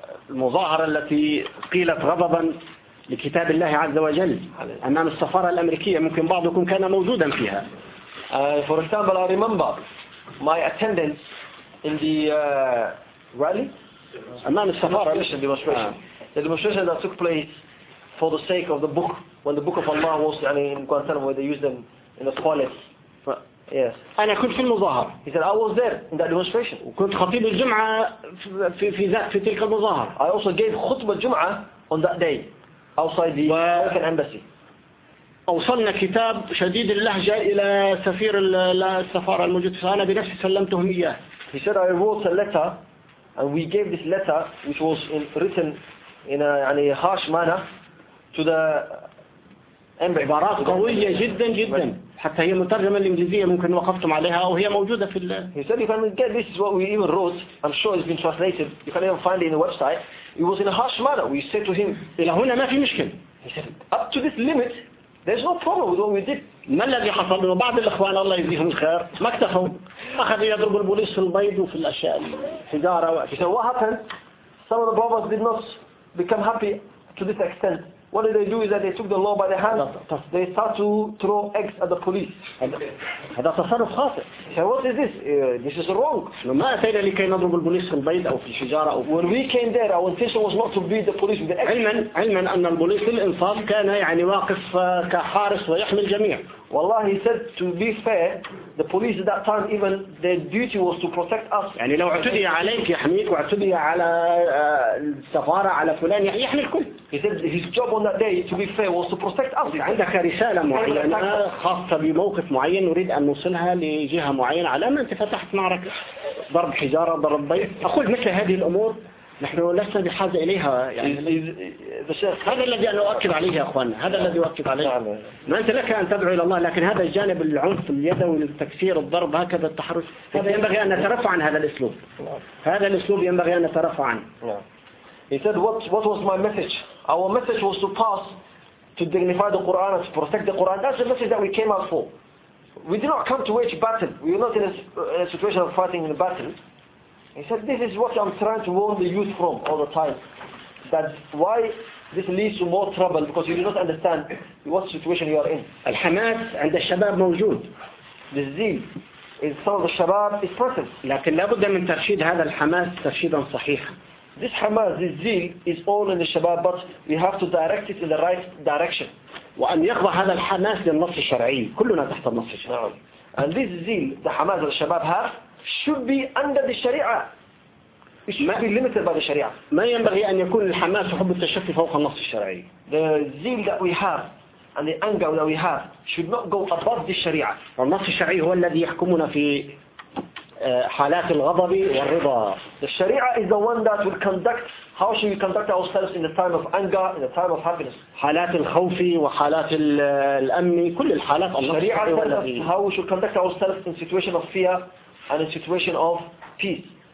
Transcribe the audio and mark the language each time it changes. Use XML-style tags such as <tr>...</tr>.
<ar>المظاهرة التي قيلت غضبا لكتاب الله عز وجل أمام السفارة الأمريكية ممكن بعضكم كان موجودا فيها.</ar> <en>For example, I remember my attendance in the rally.</en> <ar>أمام السفارة.</ar> <en>The demonstration that took place for the sake of the book when the book of Allah was يعني in Guantanamo where they used them in the toilets. Yes.</en> <ar>أنا كنت في المظاهر.</ar> <en>He said I was there in that demonstration.</en> <ar>وكنت خطيب الجمعة في تلك المظاهر.</ar> <en>I also gave خطبة جمعة on that day outside the American embassy.</en> <ar>أوصلنا كتاب شديد اللهجة إلى سفير السفارة الموجود. أنا بنفسي سلمتهم إياه.</ar> <en>He said I wrote a letter and we gave this letter which was written in a يعني harsh manner to the embassy.</en> <ar>عبارات قوية جدا جدا. حتى هي مترجمة الإنجليزية ممكن وقفتم عليها وهي موجودة في ال.</ar> <en>He said if I mean, get this is what we even wrote. I'm sure it's been translated. You can even find it in the website. It was in a harsh manner. We said to him.</en> <ar>إلى هنا ما في مشكلة.</ar> <en>He said up to this limit, there's no problem with what we did.</en> <ar>ما الذي حصل؟ بعض الإخوان الله يجزيهم الخير ما اكتفوا. أخذوا يضرب البوليس في البيض وفي الأشياء.</ar> <en>حجارة. He said what happened? Some of the brothers did not become happy to this extent. What did they do is that they took the law by their hands. They start to throw eggs at the police.</en> <ar>هذا تصرف خاطئ.</ar> <en>So what is this? This is wrong.</en> <ar>لما أتينا لكي نضرب البوليس في البيض أو في الشجارة أو.</ar> <en>When we came there, our intention was not to beat the police with the eggs.</en> <ar>علما أن البوليس الإنصاف كان يعني واقف كحارس ويحمي الجميع.</ar> <en>والله he said to be fair, the police at that time even their duty was to protect us.</en> <ar>يعني لو اعتدي عليك يحميك واعتدي على السفارة على فلان يحمي الكل.</ar> <en>He said his job on that day, to be fair, was to protect us.</en> <ar>عندك رسالة معينة خاصة بموقف معين نريد أن نوصلها لجهة معينة على ما أنت فتحت معركة ضرب حجارة ضرب بيت. أقول مثل هذه الأمور نحن لسنا بحاجة إليها يعني هذا الذي أنا أؤكد عليه يا أخوان هذا الذي أؤكد عليه ما أنت لك أن تدعو إلى الله لكن هذا الجانب العنف اليدوي التكسير الضرب هكذا التحرش هذا ينبغي أن نترفع عن هذا الأسلوب هذا الأسلوب ينبغي أن نترفع عنه.</ar> <en>He said what was my message? Our message was to pass to dignify the Quran and to protect the Quran. That's the message that we came out for. We did not come to wage battle. We were not in a situation of fighting in a battle. He said, this is what I'm trying to warn the youth from all the time. That why this leads to more trouble because you do not understand what situation you are in.</en> <ar>الحماس عند الشباب موجود.</ar> <en>The zeal in some of the shabab is present.</en> <ar>لكن لابد من ترشيد هذا الحماس ترشيدا صحيحا.</ar> <en>This hamas, this zeal is all in the shabab, but we have to direct it in the right direction.</en> <ar>وأن يخضع هذا الحماس للنص الشرعي. كلنا تحت النص الشرعي.</ar> <en>And this zeal, the hamas that the shabab have, should be under the Sharia. It should be limited by the Sharia.</en> <ar>ما ينبغي أن يكون الحماس وحب التشفي فوق النص الشرعي.</ar> <en>The zeal that we have and the anger that we have should not go above the Sharia.</en> <ar>النص الشرعي هو الذي يحكمنا في حالات الغضب والرضا.</ar> <en>The Sharia is the one that will conduct. How should we conduct ourselves in the time of anger, in the time of happiness?</en> <ar>حالات الخوف وحالات الأمن كل الحالات.</ar> <en>Sharia tells us how we should conduct ourselves in situation of fear and in situation of peace.</en>